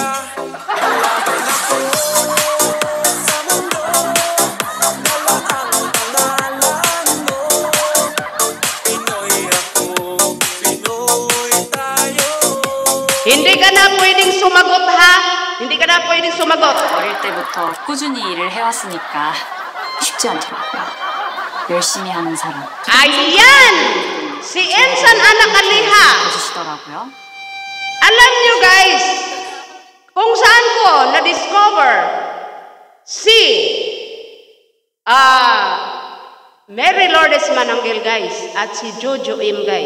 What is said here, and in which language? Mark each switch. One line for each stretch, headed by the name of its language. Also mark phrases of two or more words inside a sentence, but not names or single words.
Filipino: Lalaban ako sa mundo, dala ang pangalan mo. Pinoy ako, Pinoy tayo. Hindi ka na pwedeng sumagot ha. Hindi ka na pwedeng sumagot.
Korean: 어릴 때부터 꾸준히 일을 해왔으니까 쉽지 않더라고요. 열심히 하는 사람
Filipino: Ayan! Si Ensan Anak Kaliha.
Korean: 해주시더라고요.
Filipino: Alam nyo guys, kung saan ko na-discover si Mary Lourdes Mananggel guys at si Jojo M guys.